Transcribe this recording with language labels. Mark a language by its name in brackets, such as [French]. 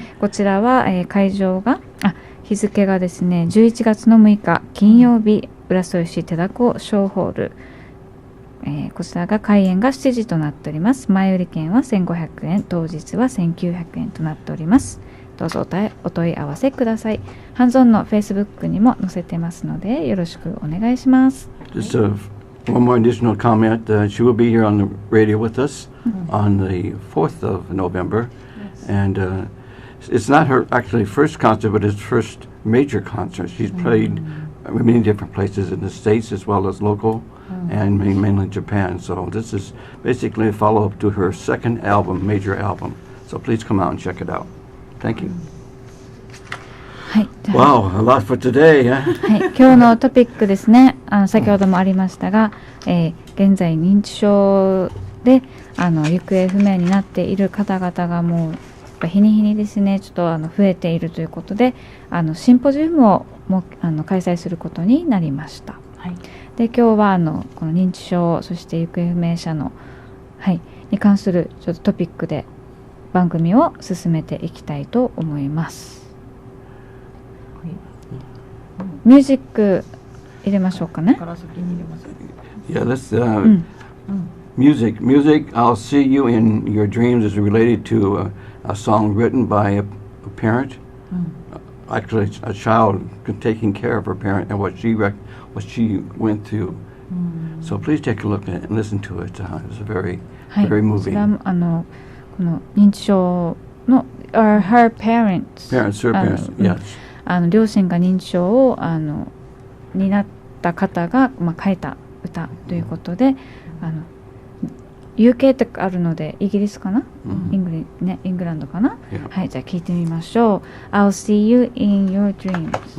[Japanese] こちらは、会場が日付がですね11月の6日金曜日、浦添市手だこ小ホール、こちらが開演が7時となっております。前売り券は1500円、当日は1900円となっております。どうぞお問い合わせください。ハンズオンの Facebook にも載せてますのでよろしくお願いします。 [English] Just one more additional comment. She will be here on the radio with us on the 4th of November. And it's not her actually first concert, but it's first major concert. She's played many different places in the States as well as local and mainly Japan. So this is basically a follow-up to her second album, major album. So please come out and check it out. Thank you. [Japanese] はい、じゃあ [English] Wow, a lot for today, huh? [Japanese] はい、今日のトピックですね。先ほどもありましたが、現在認知症で行方不明になっている方々がもう日に日にですね、ちょっと増えているということで、シンポジウムをも開催することになりました。はい、で今日はこの認知症、そして行方不明者の、に関するちょっとトピックで番組を進めていきたいと思います。ミュージック入れましょうかね。から先に入れます。 [English] Yeah, let's music. I'll see you in your dreams is related to a song written by a parent, actually a child taking care of her parent and what she went through. So please take a look at it and listen to it. It's very [Japanese] はい、 [English] very [Japanese] こちら [English] moving. [Japanese] この認知症の [English] her parents, Her parents, yes. [Japanese] 両親が認知症をになった方が、書いた歌ということで、UK ってあるのでイギリスかな、イングランドかな、 [English] Yeah. [Japanese] はい、じゃあ聞いてみましょう。 [English] I'll see you in your dreams.